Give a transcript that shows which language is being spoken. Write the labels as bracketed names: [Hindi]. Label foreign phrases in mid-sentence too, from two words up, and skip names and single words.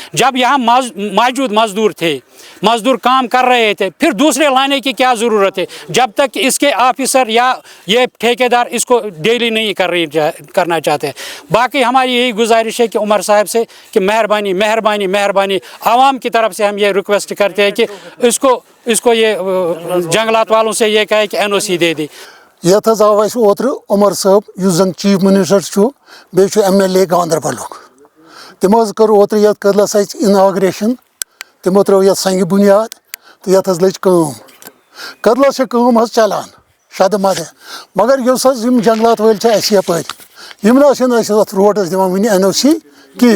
[Urdu] جب یہاں موجود مزدور تھے، مزدور کام کر رہے تھے، پھر دوسرے لانے کی کیا ضرورت ہے جب تک کہ اس کے آفیسر یا یہ ٹھیکیدار اس کو ڈیلی نہیں کرنا چاہتے. باقی ہماری یہی گزارش ہے کہ عمر صاحب سے کہ مہربانی مہربانی مہربانی، عوام کی طرف سے ہم یہ ریکویسٹ کرتے ہیں کہ اس کو یہ جنگلات والوں سے یہ کہے کہ NOC دے دی. [Kashmiri] یتھ حظ آو اسہ اوترٕ عمر صٲب یُس زن [English] chief minister [Kashmiri] چھُ، بیٚیہِ چھُ MLA گاندربلُک. تِمو حظ کٔر اوترٕ یتھ کٔدلس اَسہِ اِناگریشن، تِمو ترٲو یتھ سنگہِ بُنیاد تہٕ یتھ حظ لٔج کٲم. کٔدلس چھِ کٲم حظ چلان شدٕ مدٕ، مگر یُس حظ یِم جنگلات وٲلۍ چھِ اَسہِ یپٲرۍ، یِم نہ چھِنہٕ اَسہِ اتھ روڈس دِوان وُنہِ NOC کِہیٖنۍ.